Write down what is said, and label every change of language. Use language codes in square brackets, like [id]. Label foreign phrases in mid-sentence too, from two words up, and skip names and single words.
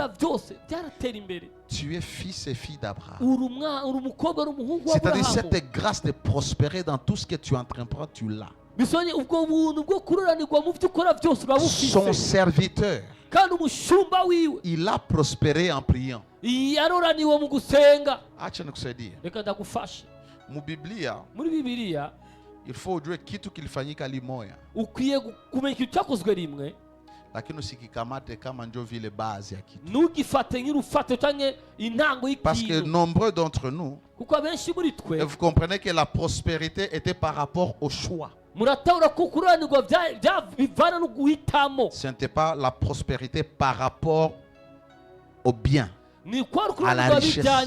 [fr] Tu es fils et fille d'Abraham. C'est-à-dire cette grâce de prospérer dans tout ce que tu entreprends, tu l'as. Son serviteur, il a prospéré en priant. [sw] Acha nikusaidia. Mu Biblia, [fr] il faut [sw] ujue kitu kilifanyika limoya. Lakini usikikamate kama ndio vile base ya kitu. [fr] Parce que nombreux d'entre nous, vous comprenez que la prospérité était par rapport au choix. Ce n'était pas la prospérité par rapport au bien, à la richesse.